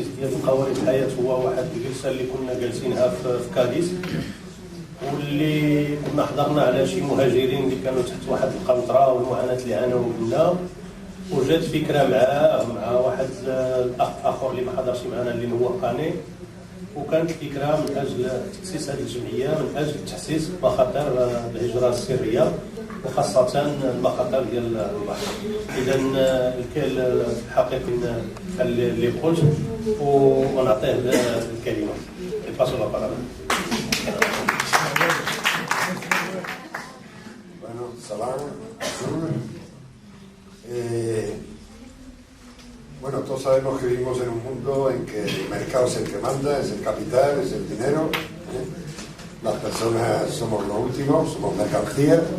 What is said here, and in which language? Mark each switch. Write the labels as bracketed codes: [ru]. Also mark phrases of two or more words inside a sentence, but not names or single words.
[ar] ديال قوارب الحياة هو واحد الجلسة اللي كنا جالسينها في كاديس، واللي كنا حضرنا على شي مهاجرين اللي كانوا تحت واحد القنطرة والمعاناة اللي عانوا منها، وجات فكرة مع واحد الأخ آخر اللي ما حضرش معنا اللي هو قاني، وكانت فكرة من أجل تأسيس هذه الجمعية من أجل تحسيس مخاطر الهجرة السرية وخاصة المخاطر ديال البحر. إذا الحقيقة اللي قلت ونعطيه الكلمة. [es] Bueno, salam, bueno, todos sabemos que vivimos en un mundo en que el mercado es el que manda, es el capital, es el dinero, las personas somos lo último, somos mercancía,